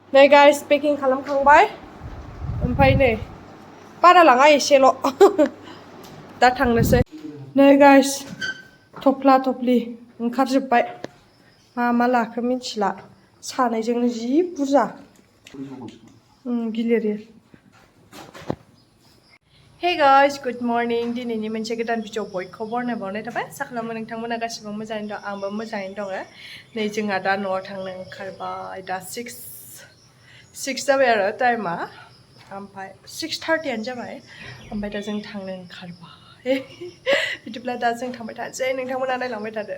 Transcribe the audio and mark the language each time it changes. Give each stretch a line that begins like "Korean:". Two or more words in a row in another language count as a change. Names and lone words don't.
Bodo: नै गाइस पेकिं खालामखांबाय ओमफ्राय नै बारा लाङा एसेल' दा थांनोसै नै गाइस थफ्ला थफ्लि ओंखारजोब्बाय मा लाखो मिथिला सानैजोंनो जि बुरजा गिलिर
English: Hey guys, good morning.
Bodo: दिनैनि मोनसे गोदान भिडिअ बयखौबो बरायनाय थाबाय। आसा खालामो नोंथांमोना गासिबो मोजाङैनो दं, आंबो मोजाङैनो दङ। नै जोंहा दा न'आव थांनो ओंखारबाय। दा 6 जाबाय आरो टाइमा, ओमफ्राय 6:30 जाबाय। ओमफ्राय दा जों थांनो ओंखारबाय। बिदिब्ला दा जों थांबाय थानोसै, नोंथांमोना नायलांबाय थादो।